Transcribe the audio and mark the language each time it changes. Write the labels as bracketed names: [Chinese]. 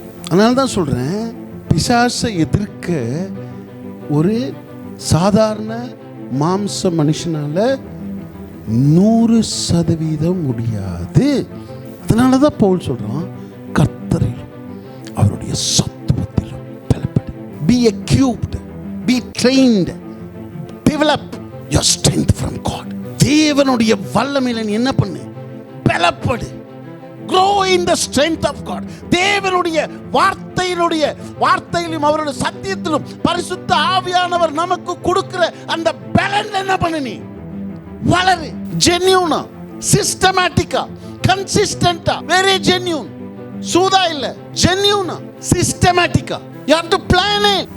[Tamil] அதனால தான் சொல்கிறேன், பிசாசை எதிர்க்க ஒரு சாதாரண மாம்ச மனுஷனால 100% முடியாது. அதனால தான் பவுல் சொல்கிறான், கர்த்தரிலும் அவருடைய சத்துவத்திலும் பலப்படு. [English] Be equipped, be trained, develop your strength from God. [Tamil] தேவனுடைய வல்லமையில நீ என்ன பண்ணு? பலப்படு. [English] Grow in the strength of God. [Tamil] தேவனுடைய வார்த்தையிலும் அவருடைய சத்தியத்திலும் பரிசுத்த ஆவியானவர் நமக்கு கொடுக்கிற அந்த பலன்ல என்ன பண்ணு? நீ வளரு. ஜென்யூனா, சிஸ்டமேட்டிக்கா, கன்சிஸ்டன்ட்டா, [English] Very genuine. [Tamil] சூதா இல்ல, ஜென்யூனா, சிஸ்டமேட்டிக்கா. [English] You have to plan it.